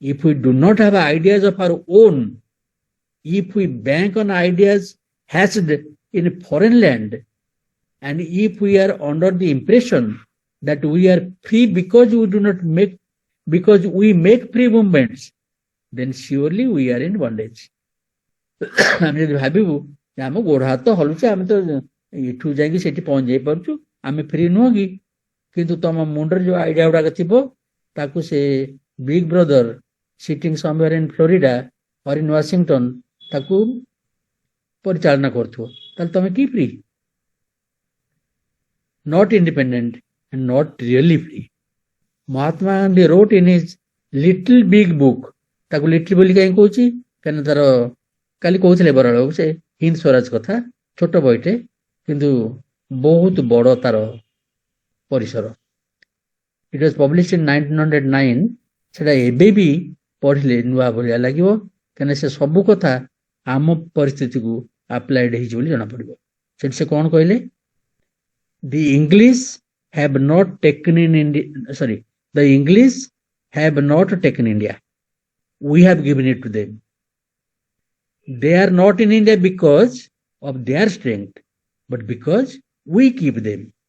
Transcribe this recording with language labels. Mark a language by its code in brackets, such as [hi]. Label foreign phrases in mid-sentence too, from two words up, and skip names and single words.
[en] If we do not have ideas of our own, if we bank on ideas hatched in foreign land, and if we are under the impression that we are free because we make free movements, then surely we are in bondage. [or] ଆମେ ଯଦି ଭାବିବୁ ଯେ ଆମ ଗୋଡ଼ ହାତ ହଲୁଛେ, ଆମେ ତ ଏଠୁ ଯାଇକି ସେଠି ପହଞ୍ଚି ଯାଇପାରୁଛୁ, ଆମେ ଫ୍ରି ନୁହଁ କି? କିନ୍ତୁ ତମ ମୁଣ୍ଡରେ ଯୋଉ ଆଇଡିଆ ଗୁଡାକ ଥିବ ତାକୁ ସେ [en] big brother sitting somewhere in Florida or in Washington [or] ତାକୁ ପରିଚାଳନା କରୁଥିବ, ତାହେଲେ ତମେ କି ଫ୍ରି? [en] Not independent and not really free. Mahatma Gandhi wrote in his little big book, [or] ତାକୁ ଲିଟଲ୍ ବୋଲି କାହିଁ କହୁଛି? କାହିଁକି ତାର କାଲି କହୁଥିଲେ ବରାଳ ସେ ହିନ୍ଦ ସ୍ୱରାଜ କଥା, ଛୋଟ ବହିଟେ କିନ୍ତୁ ବହୁତ ବଡ ତାର ପରିସର। [en] It was published in 1909. [or] ସେଟା ଏବେ ବି ପଢିଲେ ନୂଆ ଭଳିଆ ଲାଗିବ, କାହିଁକିନା ସେ ସବୁ କଥା ଆମ ପରିସ୍ଥିତିକୁ ଆପ୍ଲାଏଡ ହେଇଛି ବୋଲି ଜଣାପଡିବ। ସେଠି ସେ କଣ କହିଲେ? [en] The English have not taken India. We have given it to them. They are not in India because of their strength, but because we keep them.